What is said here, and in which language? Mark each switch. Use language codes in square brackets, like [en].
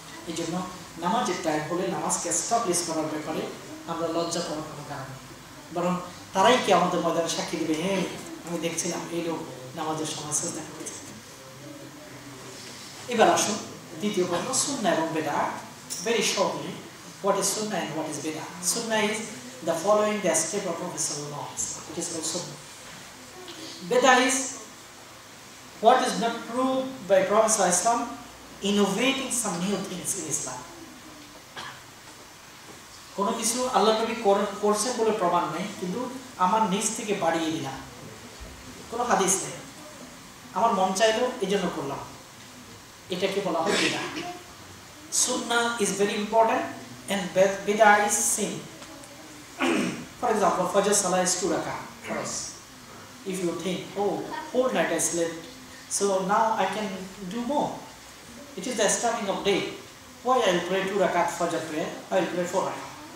[bn] এই জন্য নামাজের টাইম হলে নামাজকে এস্টাবলিশ করার ব্যাপারে আমরা লজ্জা পাওয়ার কোনো কারণ নেই, বরং তারাই কি আমাদের ময়দানে সাক্ষী দিবে, হ্যাঁ আমি দেখছিলাম এই লোক নামাজের সময় সেজদা করেছে। এবার আসুন দ্বিতীয় প্রশ্ন, সুন্নাহ এবং বিদআত। [en] Very shortly, what is sunnah and what is bid'ah? Sunnah is the following the step of Prophet sallallahu alaihi wasallam. It is also Bid'ah is what is not proved by Prophet sallallahu alaihi wasallam, innovating some new things in Islam. [bn] কোনো কিছু আল্লাহ নবী করছেন বলে প্রমাণ নেই, কিন্তু আমার নিজ থেকে বাড়িয়ে দিলাম, কোনো হাদিস নেই, আমার মন চাইলো এই জন্য করলাম, এটাকে বলা হয় বিদআহ। [en] Sunnah is very important and bid'ah is sin. For example, Fajr Salah is 2 rak'ah for us. If you think, oh, whole night I slept, so now I can do more. It is the starting of day. Why I will pray 2 rakat Fajr prayer? I will pray 4 rakat.